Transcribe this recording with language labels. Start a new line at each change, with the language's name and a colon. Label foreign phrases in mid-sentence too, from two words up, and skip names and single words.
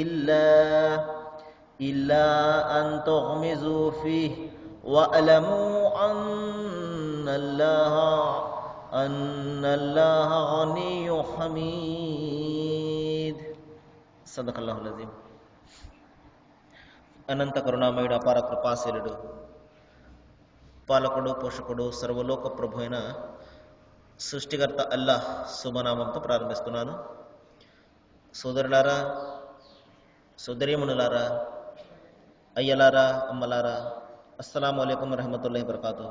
Arabic: إلا أن تغمزوا فيه واعلموا أن الله غني حميد. صدق الله العظيم.
Telugu: అనంత కరుణామయుడు, అపార కృపాశీలుడు, పాలకుడు, పోషకుడు, సర్వలోక ప్రభు అయిన సృష్టికర్త అల్లాహ్ శుభనామంతో ప్రారంభిస్తున్నాను. సోదరులారా, సోదరీమణులారా, అయ్యలారా, అమ్మలారా,
Arabic: السلام عليكم ورحمة الله وبركاته.